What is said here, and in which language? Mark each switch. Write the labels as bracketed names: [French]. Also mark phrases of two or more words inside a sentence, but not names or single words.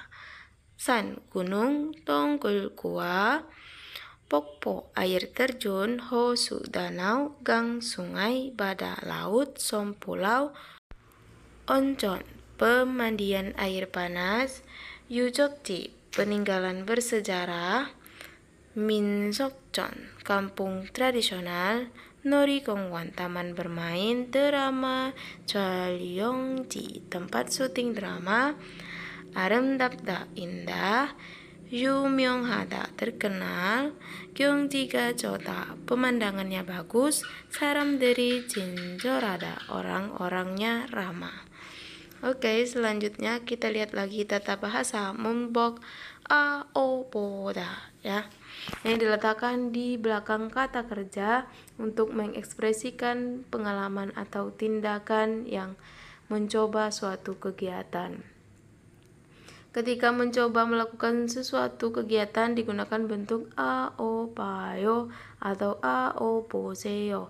[Indonesian] 산, gunung, 동굴, gua, 폭포, air terjun, hosu, danau, gang, sungai, badak, laut, som, pulau, onjon, pemandian air panas, 유적지, peninggalan bersejarah, 민속촌, kampung tradisional, 놀이공원, taman bermain, [Korean] 드라마, 촬영지, [Indonesian] tempat syuting drama, 아름답다, indah, 유명하다, terkenal, [Korean] 경치가 좋다, [Indonesian] pemandangannya bagus, [Korean] 사람들이 친절하다, [Indonesian] orang-orangnya ramah. Oke, selanjutnya kita lihat lagi tata bahasa 문법 a, o, 보다 ya. Ini diletakkan di belakang kata kerja untuk mengekspresikan pengalaman atau tindakan yang mencoba suatu kegiatan. Ketika mencoba melakukan sesuatu kegiatan digunakan bentuk a, o, 봐요 atau a, o, 보세요.